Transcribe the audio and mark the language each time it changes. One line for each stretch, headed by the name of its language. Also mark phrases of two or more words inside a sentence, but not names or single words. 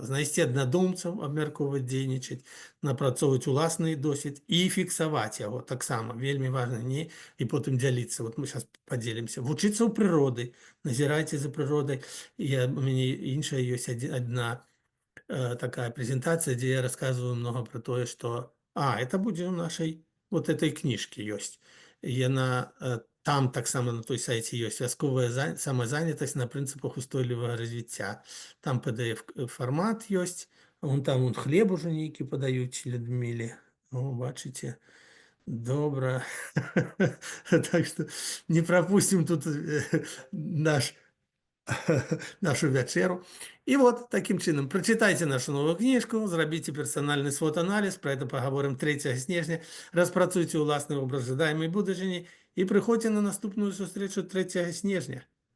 Belarusian: Знайсці аднадумцаў, абмяркоўваць, дзейнічаць, напрацоўваць уласны досвед і фіксаваць яго таксама. Вельмі важна, не і потым дзяліцца.
Russian: Вот мы сейчас
Belarusian: падзелімся. Вучыцца ў прыроды, назірайце за прыродай. У мяне іншая ёсць адна такая
Russian: презентация, где я рассказываю много про то, что это будет у нашей вот этой книжки есть.
Belarusian: Яна там таксама на той сайце ёсць вясковая самазанятасць на прынцыпах устойлівага развіцця. Там PDF фармат ёсць, там хлеб уже нейкі падаюць Людміле. О, бачыце, добра.
Russian: Так что не пропустим тут нашу вячэру.
Belarusian: І вот такім чынам прачытайце нашу новую кніжку, зрабіце персанальны свод-аналіз, пра гэта пагаворым 3 снежня, распрацуйце ўласны образ жадаемай будучыні і прыходзьце на наступную сустрэчу 3 снежня.